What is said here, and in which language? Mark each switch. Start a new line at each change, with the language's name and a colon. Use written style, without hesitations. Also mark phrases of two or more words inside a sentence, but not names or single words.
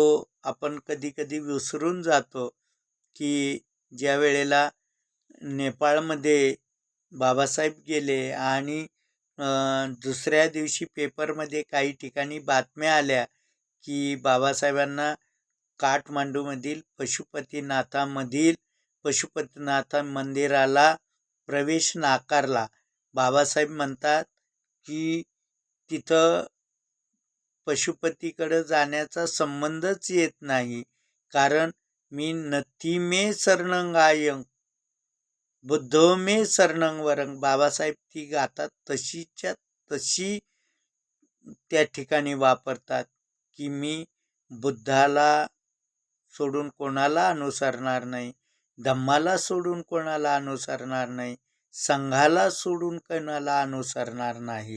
Marathi: आपण कधी कधी विसरून जातो की ज्या वेळेला नेपाळमध्ये बाबासाहेब गेले आणि दुसऱ्या दिवशी पेपरमध्ये काही ठिकाणी बातम्या आल्या की बाबासाहेबांना काठमांडूमधील पशुपतीनाथ मंदिराला प्रवेश नाकारला. बाबासाहेब म्हणतात की तिथं पशुपतीकडे जाण्याचा संबंधच येत नाही, कारण मी
Pali: नथी मे शरणंगायं बुद्धो मे शरणं वरं.
Marathi: बाबासाहेब ती गाथा तशीच्या तशी त्या ठिकाणी वापरतात की मी बुद्धाला सोडून कोणाला अनुसरणार नाही, धम्माला सोडून कोणाला अनुसरणार नाही, संघाला सोडून कोणाला अनुसरणार नाही.